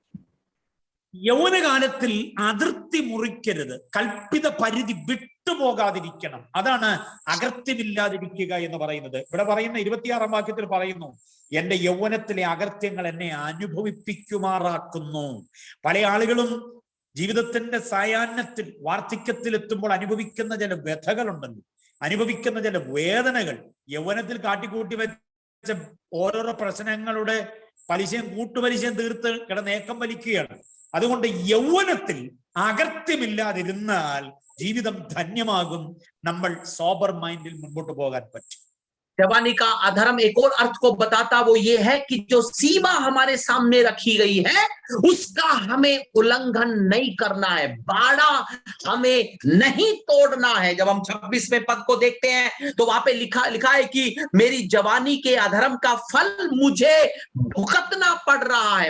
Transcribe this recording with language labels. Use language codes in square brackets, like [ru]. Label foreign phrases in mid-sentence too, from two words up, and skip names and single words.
[ml] യൗവനകാലത്തിൽ അതിർത്തി മുറിക്കരുത്, കൽപ്പിത പരിധി വിട്ടുപോകാതിരിക്കണം. അതാണ് അകൃത്യമില്ലാതിരിക്കുക എന്ന് പറയുന്നത്. ഇവിടെ പറയുന്ന 26-ാം വാക്യത്തിൽ പറയുന്നു, എന്റെ യൗവനത്തിലെ അകൃത്യങ്ങൾ എന്നെ അനുഭവിപ്പിക്കുമാറാക്കുന്നു. പല ആളുകളും ജീവിതത്തിന്റെ സായാഹ്നത്തിൽ വാർദ്ധക്യത്തിൽ എത്തുമ്പോൾ അനുഭവിക്കുന്ന ചില വ്യഥകളുണ്ടല്ലോ, അനുഭവിക്കുന്ന ചില വേദനകൾ യൗവനത്തിൽ കാട്ടിക്കൂട്ടി വെച്ച ഓരോരോ പ്രശ്നങ്ങളുടെ പലിശയും കൂട്ടുപലിശയും തീർത്ത് കിടന്നേക്കം വലിക്കുകയാണ്. അതുകൊണ്ട് യൗവനത്തിൽ അകൃത്യമില്ലാതിരുന്നാൽ ജീവിതം ധന്യമാകും, നമ്മൾ [en] sober mind [ml] മുൻപോട്ട് പോകാൻ പറ്റും. [hi] जवानी का अधर्म एक और अर्थ को बताता, वो ये है कि जो सीमा हमारे सामने रखी गई है उसका हमें उल्लंघन नहीं करना है, बाड़ा हमें नहीं तोड़ना है। जब हम 26वें पद को देखते हैं तो वहां पे लिखा है कि मेरी जवानी के अधर्म का फल मुझे भुगतना पड़ रहा है।